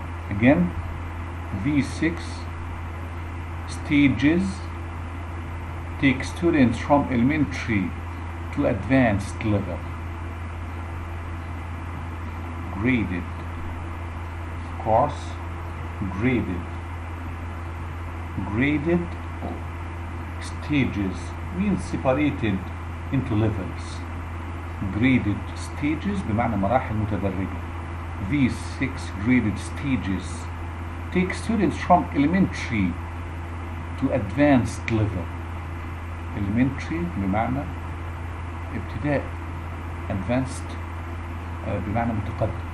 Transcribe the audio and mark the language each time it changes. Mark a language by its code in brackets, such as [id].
[en] Again, these 6 stages take students from elementary to advanced level. Graded, of course, graded stages means separated into levels. [ar] Graded stages بمعنى مراحل متدرجة. [en] These 6 graded stages take students from elementary to advanced level. [ar] Elementary بمعنى ابتدائي. Advanced بمعنى متقدم.